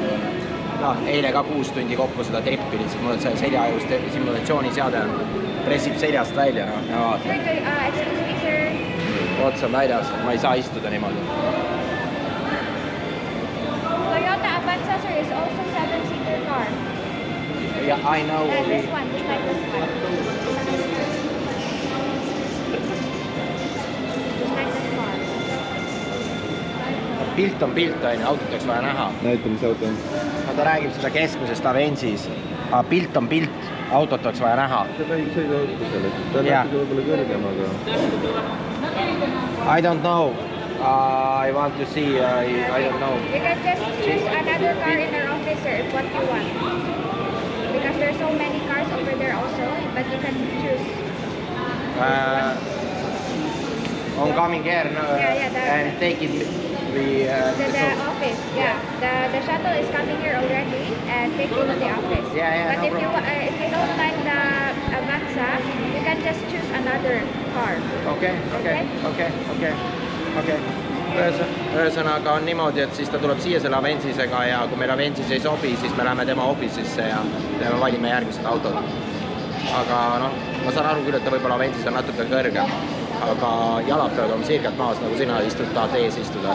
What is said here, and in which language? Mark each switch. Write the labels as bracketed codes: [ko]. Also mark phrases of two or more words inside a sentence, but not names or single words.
[et] Eile ka 6 tundi kokku seda trippi, lihtsalt mul on see seljaajust simulatsiooniseade pressib seljast välja ja vaata. Ots on väljas, ma ei saa istuda niimoodi. [en] Toyota Avanza is also 7-seater car. Yeah, I know. And this one, just like this one. [et] Pilt on pilt, autot oleks vaja näha. Näita, mis auto on. Ta räägib seda keskmisest Avensis. Pilt on pilt, autot oleks vaja näha. See väike sõiduauto sellest. Ta on natuke võib-olla kõrgem, aga... [en] I don't know. I want to see. I don't know. You can just choose another car in their office, sir, if what you want. Because there's so many cars over there also, but you can choose. On coming here and take it the office, yeah. The shuttle is coming here already and take you to the office. Yeah, but no if you don't like the Avanza, you can just choose another car. Okay. [et] Ühesõnaga on niimoodi, et siis ta tuleb siia selle Avensisega ja kui meil Avensis ei sobi, siis me läheme tema office'isse ja me valime järgmised autod. Aga ma saan aru küll, et ta võib-olla Avensis on natuke kõrgem. Aga jalad peavad olema sirgelt maas, nagu sina tahad ees istuda.